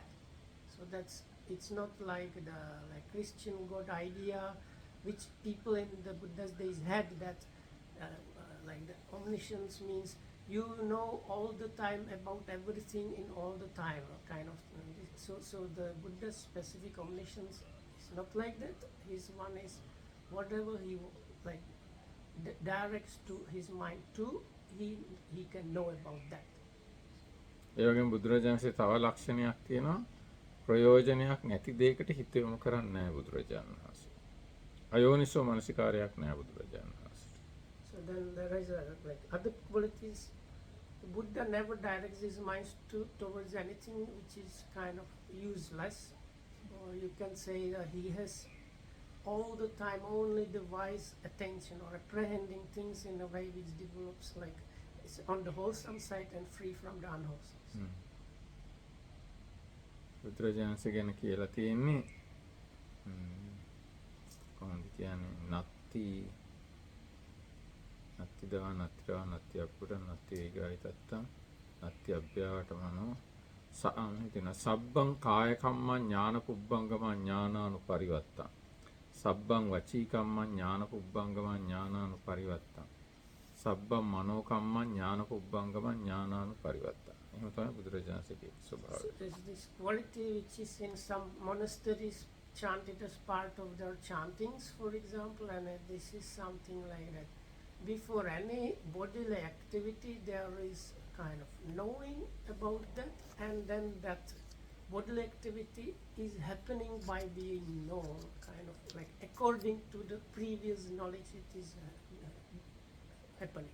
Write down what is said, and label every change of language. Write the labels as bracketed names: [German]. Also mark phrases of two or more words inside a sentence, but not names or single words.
[English] So it's not like the Christian God idea, which people in the Buddha's days had that like the omniscience means you know all the time about everything in all the time, kind of. So the Buddha's specific omniscience is not like that. His one is whatever he like directs to his mind to, he can know about that. [Sinhala] ඒ වගේම බුදුරජාණන්සේ තව ලක්ෂණයක් තියෙනවා. ප්‍රයෝජනයක් නැති දෙයකට හිත යොමු කරන්නේ නැහැ බුදුරජාණන් වහන්සේ. අයෝනිසෝ මනසිකාරයක් නැහැ බුදුරජාණන් වහන්සේ. [English] So then there is like other qualities. The Buddha never directs his mind towards anything which is kind of useless, or you can say that he has all the time only the wise attention or apprehending things in a way which develops like it's on the wholesome side and free from the unwholesome. [Sinhala] බුදුරජාණන්සේ ගැන කියලා තියෙන්නේ කොහොමද කියන්නේ [Pali] නත්ති දවා නත්තිරවා නත්ති අපුර නත්ති වේගයි තත්තම් නත්ති අභ්‍යාවට මනෝ හිතන සබ්බං කාය කම්මං ඥාන පුබ්බංගමං ඥානානුපරිවත්තං සබ්බං වචී කම්මං ඥාන පුබ්බංගමං ඥානානුපරිවත්තං සබ්බං මනෝ කම්මං ඥාන පුබ්බංගමං ඥානානුපරිවත්තං. [Sinhala] එහෙම තමයි බුදුරජාණන්සේගේ ස්වභාවය. [English] So there's this quality which is in some monasteries chanted as part of their chantings, for example, and this is something like that. Before any bodily activity, there is kind of knowing about that, and then that bodily activity is happening by being known, kind of like according to the previous knowledge it is happening.